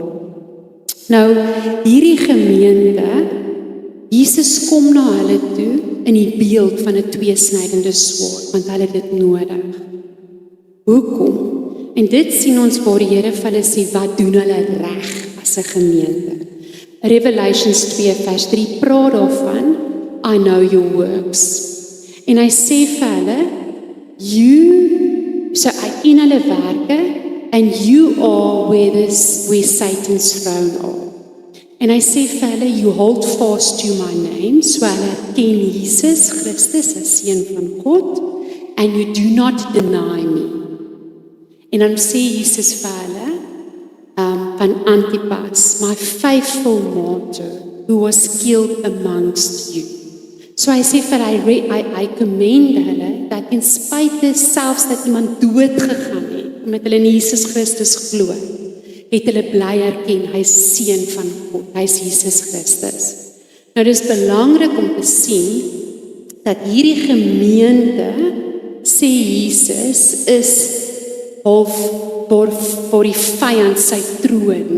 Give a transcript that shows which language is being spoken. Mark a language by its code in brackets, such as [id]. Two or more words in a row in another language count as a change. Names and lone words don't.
[af] Nou, hierdie gemeente, Jesus kom na hulle toe in die beeld van 'n tweesnydende swaard, want hulle het dit nodig. Hoekom? En dit sien ons waar die Here vir hulle sê, wat doen hulle reg as 'n gemeente? Revelations 2 vers 3 praat daarvan, [en] I know your works. [af] En hy sê vir hulle, so hy ken hulle werke, [en] and you are where Satan's throne are. [af] En hy sê vir hulle, [en] you hold fast to my name, [af] so hulle ken Jesus Christus as seun van God, [en] and you do not deny me. [af] En dan sê Jesus vir hulle, van Antipas, [en] my faithful martyr, who was killed amongst you. [af] So hy sê vir hy commend hulle, dat [en] in spite [af] selfs dat iemand dood gegaan het, omdat hulle in Jesus Christus glo, het hulle bly erken, hy is seun van God, hy is Jesus Christus. Nou dis belangrik om te sien, dat hierdie gemeente, sê Jesus, is half waar die vyand sy troon.